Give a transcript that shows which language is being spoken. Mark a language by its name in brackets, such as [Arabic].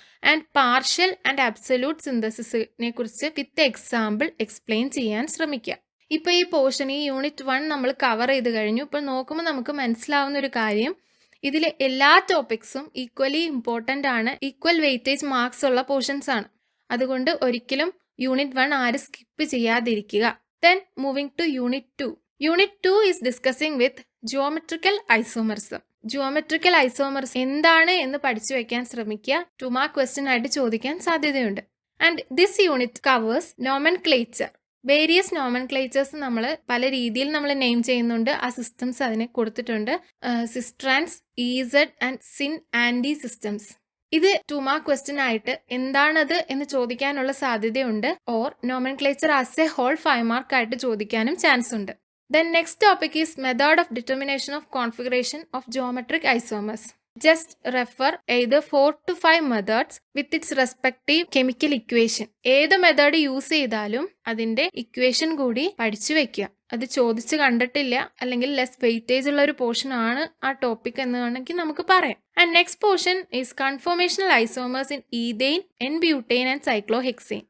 [Malayalam] And partial and absolute സിന്തസിസിനെ കുറിച്ച് with example explain ചെയ്യാൻ ശ്രമിക്കുക. ഇപ്പോൾ ഈ പോർഷൻ ഈ യൂണിറ്റ് 1 നമ്മൾ കവർ ചെയ്ത് കഴിഞ്ഞു. ഇപ്പോൾ നോക്കുമ്പോൾ നമുക്ക് മനസ്സിലാവുന്ന ഒരു കാര്യം, ഇതിലെ എല്ലാ ടോപ്പിക്സും ഈക്വലി ഇമ്പോർട്ടൻ്റ് ആണ്, ഈക്വൽ വെയിറ്റേജ് മാർക്സ് ഉള്ള പോർഷൻസ് ആണ്. അതുകൊണ്ട് ഒരിക്കലും യൂണിറ്റ് 1 ആരും സ്കിപ്പ് ചെയ്യാതിരിക്കുക. [English] Then moving to Unit 2. Unit 2 is discussing with geometrical isomerism. [Malayalam] Geometrical isomers എന്താണ് എന്ന് പഠിച്ചു വെക്കാൻ ശ്രമിക്കുക. 2 മാർക്ക് ക്വസ്റ്റ്യൻ ആയിട്ട് ചോദിക്കാൻ സാധ്യതയുണ്ട്. [English] And this unit covers nomenclature. [Malayalam] Various നോമൻക്ലേച്ചേഴ്സ് നമ്മൾ പല രീതിയിൽ നമ്മൾ നെയിം ചെയ്യുന്നുണ്ട്. ആ സിസ്റ്റംസ് അതിനെ കൊടുത്തിട്ടുണ്ട്. സിസ്ട്രാൻസ്, Z and sin anti systems. ഇത് 2 മാർക്ക് ക്വസ്റ്റ്യൻ ആയിട്ട് എന്താണത് എന്ന് ചോദിക്കാനുള്ള സാധ്യതയുണ്ട്. [English] or nomenclature as a whole [Malayalam] 5 mark ആയിട്ട് ചോദിക്കാനും ചാൻസ് ഉണ്ട്. [English] Then next topic is method of determination of configuration of geometric isomers. Just refer either 4 to 5 methods with its respective chemical equation. [Malayalam] ഏത് method use ചെയ്താലും അതിന്റെ equation കൂടി പഠിച്ചു വെക്കുക. അത് ചോദിച്ച് കണ്ടിട്ടില്ല അല്ലെങ്കിൽ ലെസ് വെയിറ്റേജ് ഉള്ള ഒരു പോർഷൻ ആണ് ആ ടോപ്പിക് എന്ന് വേണമെങ്കിൽ നമുക്ക് പറയാം. [English] And next portion is conformational isomers in ethane, n butane and cyclohexane.